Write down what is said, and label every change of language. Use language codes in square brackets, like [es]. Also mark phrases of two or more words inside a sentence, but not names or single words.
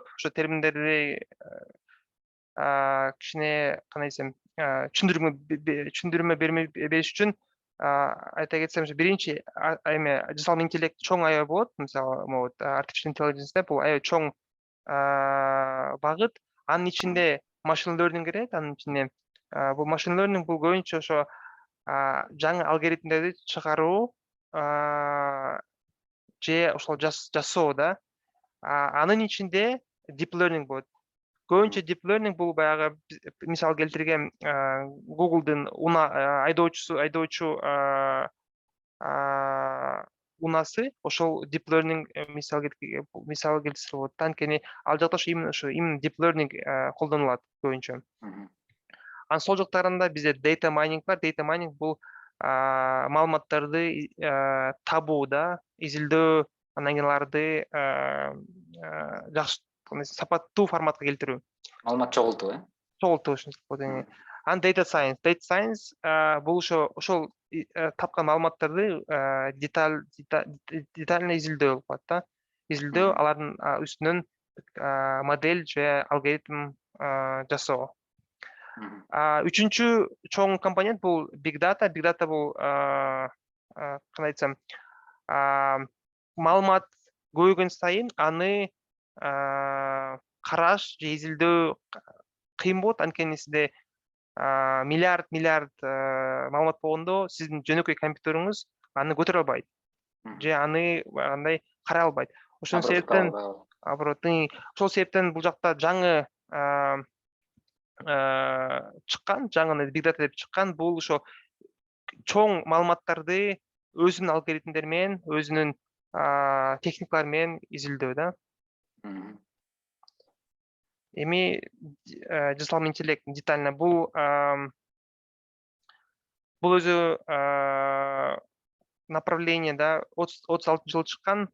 [ky] Ошо терминдерди кичине кандай десем, түшүндүрмө бериш үчүн айта кетсем, биринчи эме жасалма интеллект чоң аябай болот. Мисалы, [en] artificial intelligence [ky] деп бул аябай чоң багыт. Анын ичинде [en] machine learning [ky] кирет. Анын ичинде бул [en] machine learning [ky] бул көбүнчө ошо жаңы алгоритмдерди чыгаруу же ошол жасоо да. Анын ичинде [en] deep learning [ky] болот. Көбүнчө [en] deep learning [ky] бул баягы мисал келтирген Google'дын айдоочу унасы, ошол [en] deep learning [ky] мисал келтирсе болот. Анткени ал жакта именно [en] deep learning [ky] колдонулат көбүнчө. Анан сол жактарында бизде [en] data mining [ky] бар. [en] Data mining [ky] бул маалыматтарды табууда, изилдөө, анан кийин аларды жакшы сапаттуу форматка келтирүү. Маалымат чогултуу, э? Чогултуу ушинтип. Анан [en] data science [ky] бул ошол тапкан маалыматтарды детально изилдөө болуп калат да. Изилдөө, алардын үстүнөн модель же алгоритм жасоо. Үчүнчү чоң компонент бул [en] big data. Big data [ky] бул кандай айтсам, маалымат көбөйгөн сайын аны караш же изилдөө кыйын болот. Анткени сизде миллиард маалымат болгондо сиздин жөнөкөй компьютериңиз аны көтөрө албайт же аны андай карай албайт. Ошол себептен ошол себептен бул жакта жаңы жаңы [en] big data [ky] деп чыккан бул ошо чоң маалыматтарды өзүнүн алгоритмдери менен, өзүнүн техникалары менен изилдөө да. Эми жасалма интеллект детально бул өзү направление да 36-жылы чыккан.